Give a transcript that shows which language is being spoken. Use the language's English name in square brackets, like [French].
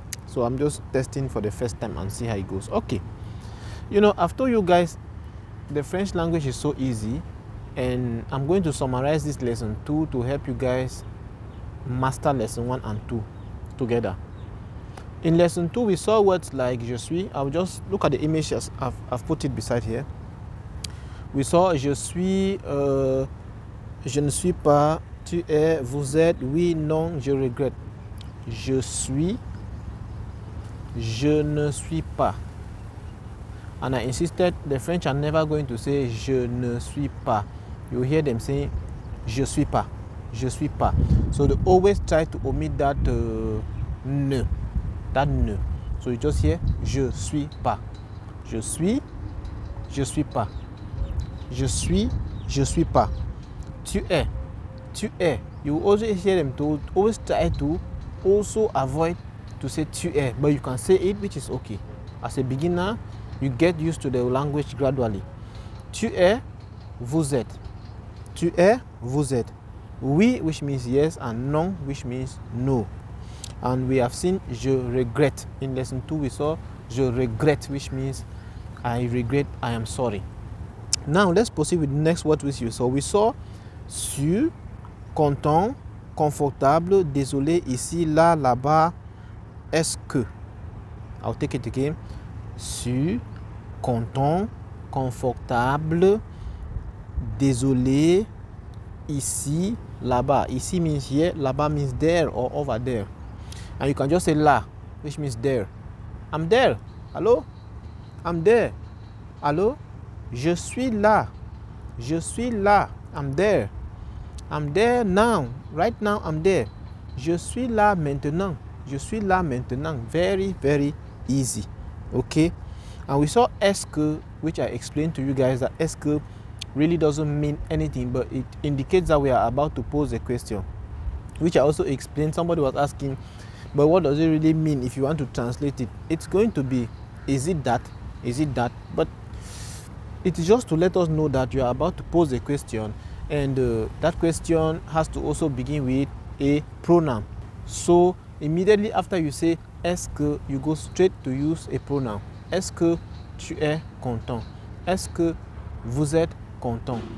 [English] So I'm just testing for the first time and see how it goes. Okay, I've told you guys the French language is so easy, and I'm going to summarize this lesson 2 to help you guys master lesson 1 and 2 together. In lesson 2, we saw words like je suis. I'll just look at the image as I've put it beside here. We saw [French] je suis, je ne suis pas, tu es, vous êtes, oui, non, je regrette. Je suis, je ne suis pas. [English] And I insisted the French are never going to say [French] je ne suis pas. [English] You hear them saying [French] je suis pas, je suis pas. [English] So they always try to omit that ne, that ne. So you just hear [French] je suis pas, je suis pas, [English] je suis pas. [French] Tu es, tu es. [English] You always hear them to always try to also avoid to say tu es, but you can say it, which is okay. As a beginner, you get used to the language gradually. [French] Tu es, vous êtes. Tu es, vous êtes. [English] Oui, which means yes, and non, which means no. And we have seen je regrette. In lesson 2, we saw je regrette, which means I regret, I am sorry. Now, let's proceed with the next word with you. So we saw [French] sur, content, confortable, désolé, ici, là, là-bas, est-ce que. [English] I'll take it again. [French] Sur, content, confortable, désolé, ici, là-bas. [English] Ici means here, là-bas means there or over there. And you can just say là, which means there. I'm there. Hello? I'm there. Hello? [French] Je suis là. Je suis là. [English] I'm there. I'm there now. Right now, I'm there. [French] Je suis là maintenant. Je suis là maintenant. [English] Very, very easy. Okay? And we saw est-ce que, which I explained to you guys that est-ce que really doesn't mean anything, but it indicates that we are about to pose a question, which I also explained. Somebody was asking, but what does it really mean if you want to translate it? It's going to be, is it that? Is it that? But it is just to let us know that you are about to pose a question, and that question has to also begin with a pronoun. So immediately after you say est-ce que, you go straight to use a pronoun. [French] Est-ce que tu es content? Est-ce que vous êtes content?